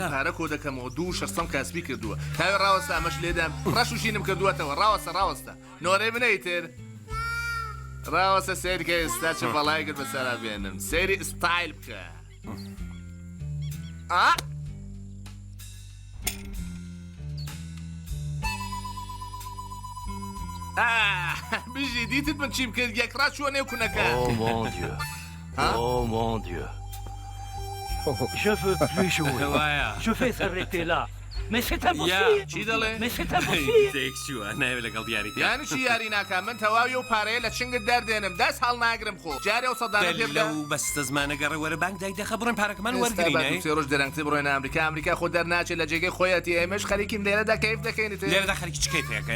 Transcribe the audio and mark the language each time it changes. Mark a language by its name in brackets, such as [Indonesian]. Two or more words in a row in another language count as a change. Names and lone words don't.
[Central Kurdish] پارە کۆ دەکەمەوە 260 کاسبی کردووە تاوێ ڕاوەستا ئەمەش لێدام ڕەش و ژینم کردووەتەوە ڕاوەستە نۆرەی بنەی تر ڕاوەسە سێرکە ئێستا چه بەڵای کرد بەسەرا بێنم سێری ئستایل بکە بژی دیتت من چیم کرد یەکڕا چووە نێو کوونەکە [French] Oh mon Dieu. Oh mon Dieu. Je veux plus jouer. [Central Kurdish] وایە [French] Je vais s'arrêter là. Mais c'est impossible. [Central Kurdish] چی دەڵێ؟ [French] Mais c'est impossible. [Central Kurdish] تێکچووە ناوێت لەگەڵ دیاریکە یانی چی یاری ناکەم من تەواوی و پارەیە لە چنگت دەردێنم دەست هەڵ ناگرم خۆ جارێ و سەدانە پێ بدە لەو بەستە زمانە گەڕە وەرە بانک دای دەخە بڕۆین پارەکەمان وەرگرینەی سێ ڕۆژ دەرەنگتر بڕۆین ئەمریکا خۆ دەرناچێت لە جێگەی خۆیەتی ئێمەش خەریکیم لێرەدا کەیف دەکەینت لێرەدا خەریکی چکەی پێەکەیە